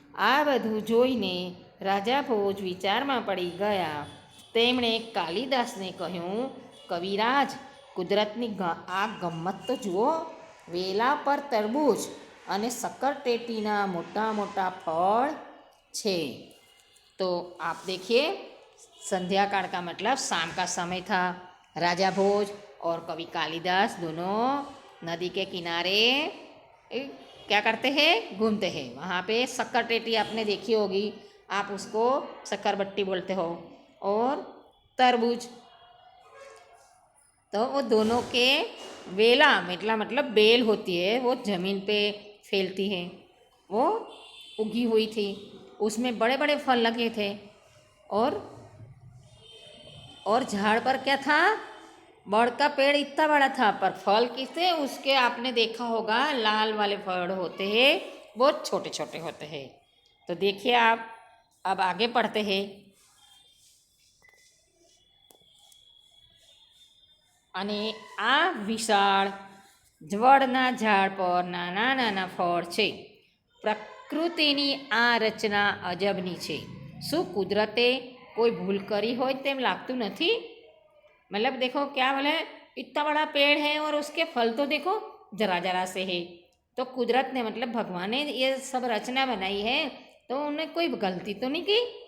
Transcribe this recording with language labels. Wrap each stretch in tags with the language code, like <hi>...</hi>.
<gu>આ બધું જોઈને રાજા ભોજ વિચારમાં પડી ગયા. તેમણે કાલિદાસને કહ્યું, કવિરાજ, કુદરતની આ ગમ્મત તો જુઓ. વેલા પર તરબૂચ અને શક્કરટેટીના મોટા મોટા ફળ છે।</gu> <hi>तो आप देखिए, संध्या काल का मतलब शाम का समय था। राजा भोज और कवि कालिदास दोनों नदी के किनारे क्या करते हैं? घूमते हैं। वहाँ पे शक्करटेटी आपने देखी होगी, आप उसको शक्करबट्टी बोलते हो, और तरबूज। तो वो दोनों के वेला मतलब बेल होती है, वो ज़मीन पे फैलती है, वो उगी हुई थी। उसमें बड़े बड़े फल लगे थे। और झाड़ पर क्या था? बड़ का पेड़ इतना बड़ा था, पर फल किससे? उसके आपने देखा होगा, लाल वाले फल होते हैं, बहुत छोटे छोटे होते हैं। तो देखिए आप, अब आगे पढ़ते हैं।</hi> <gu>અને આ વિશાળ વડના ઝાડ પર નાના નાના ફળ છે। પ્રકૃતિની આ રચના અજબની છે। શું કુદરતે कोई भूल करी हो तेम लागतू नहीं?</gu> <hi>मतलब देखो क्या बोले, इतना बड़ा पेड़ है और उसके फल तो देखो जरा जरा से है। तो कुदरत ने मतलब भगवान ने ये सब रचना बनाई है, तो उन्हें कोई गलती तो नहीं की।</hi>